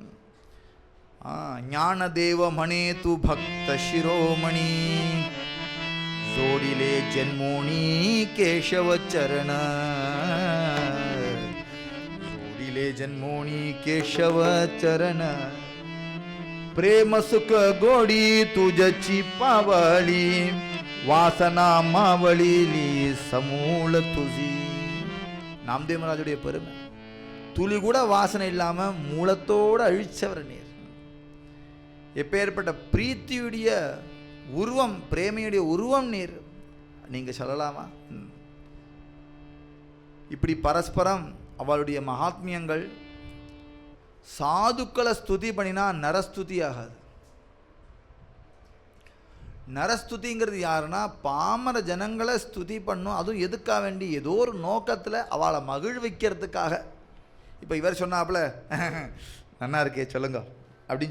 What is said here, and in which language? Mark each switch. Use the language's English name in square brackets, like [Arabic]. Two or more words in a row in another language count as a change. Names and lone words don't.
[Marathi] ज्ञानदेव म्हणे तू भक्त शिरोमणी जोडले जन्मोनी केशव चरण जोडले जन्मोनी केशव चरण प्रेम सुख गोडी तुझीच पावली वासना मावळली समूळ तुझी [Tamil] நாமதேவ மகாராஜுடைய பெருமை துளி கூட வாசனை இல்லாம மூலத்தோடு அழிச்சவர் நீர் எப்பேற்பட்ட பிரீத்தியுடைய உருவம் பிரேமையுடைய உருவம் நீர் நீங்க சொல்லலாமா இப்படி பரஸ்பரம் அவளுடைய மகாத்மியங்கள் சாதுக்களை ஸ்துதி பண்ணினா நரஸ்துதி ஆகாது நரஸ்துதிங்கிறது யாருன்னா பாமர ஜனங்களை ஸ்துதி பண்ணும் அதுவும் எதுக்காக வேண்டி ஏதோ ஒரு நோக்கத்தில் அவளை மகிழ்விக்கிறதுக்காக இப்போ இவர் சொன்னாப்புல நன்னா இருக்கே சொல்லுங்க அப்படின்னு